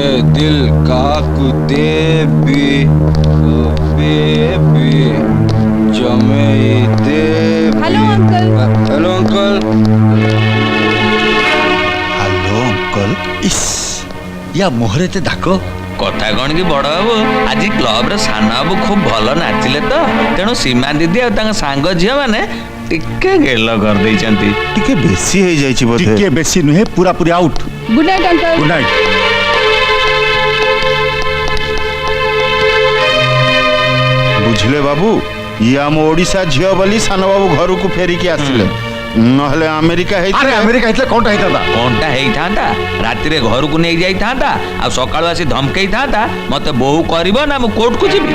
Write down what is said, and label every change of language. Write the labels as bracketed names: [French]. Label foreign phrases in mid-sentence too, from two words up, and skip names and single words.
[English] दिल का कुदेबी ओ बेबी जमे देबी hello uncle hello uncle hello uncle [Odia] ଇସ୍ ୟା ମୁହଁରେ ଏତେ ଦାଗ କଥା କଣ କି ବଡ ବାବୁ ଆଜି କ୍ଲବରେ ସାନ ବାବୁ ଖୁବ ଭଲ ନାଚିଲେ ତ ତେଣୁ ସୀମା ଦିଦି ଆଉ ତାଙ୍କ ସାଙ୍ଗ ଝିଅ ମାନେ ଟିକେ ଗେଲ କରିଦେଇଛନ୍ତି। ଟିକେ ବେଶୀ ହେଇଯାଇଛି ବୋଧେ ଟିକେ ବେଶୀ ନୁହେଁ ପୁରାପୁରି ଆଉଟ୍ [English] good night uncle good night [Odia] ବୁଝିଲେ ବାବୁ ଇଏ ଆମ ଓଡ଼ିଶା ଝିଅ ବୋଲି ସାନ ବାବୁ ଘରକୁ ଫେରିକି ଆସିଲେ ନହେଲେ ଆମେରିକା ହେଇଥିଲେ ଆମେରିକା ହେଇଥିଲେ କଣଟା ହେଇଥାନ୍ତା କଣଟା ହେଇଥାନ୍ତା ରାତିରେ ଘରକୁ ନେଇ ଯାଇଥାନ୍ତା ଆଉ ସକାଳୁ ଆସି ଧମକେଇଥାନ୍ତା ମତେ ବୋହୁ କରିବ ନା ମୁଁ କୋର୍ଟକୁ ଯିବି।